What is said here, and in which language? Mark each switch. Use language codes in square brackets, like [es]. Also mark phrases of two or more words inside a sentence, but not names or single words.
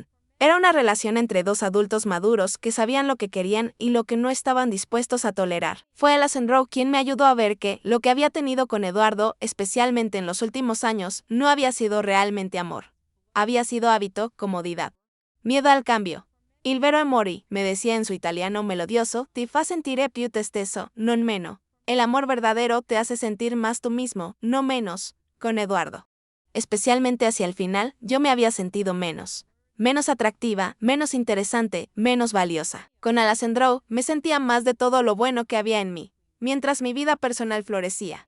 [es] Era una relación entre 2 adultos maduros que sabían lo que querían y lo que no estaban dispuestos a tolerar. Fue Alessandro quien me ayudó a ver que lo que había tenido con Eduardo, especialmente en los últimos años, no había sido realmente amor. Había sido hábito, comodidad. Miedo al cambio. [it] Il vero amore, [es] me decía en su italiano melodioso, [it] ti fa sentire più te stesso, non meno. [es] El amor verdadero te hace sentir más tú mismo, no menos, con Eduardo. Especialmente hacia el final, yo me había sentido menos atractiva, menos interesante, menos valiosa. Con Alessandro, me sentía más de todo lo bueno que había en mí, mientras mi vida personal florecía.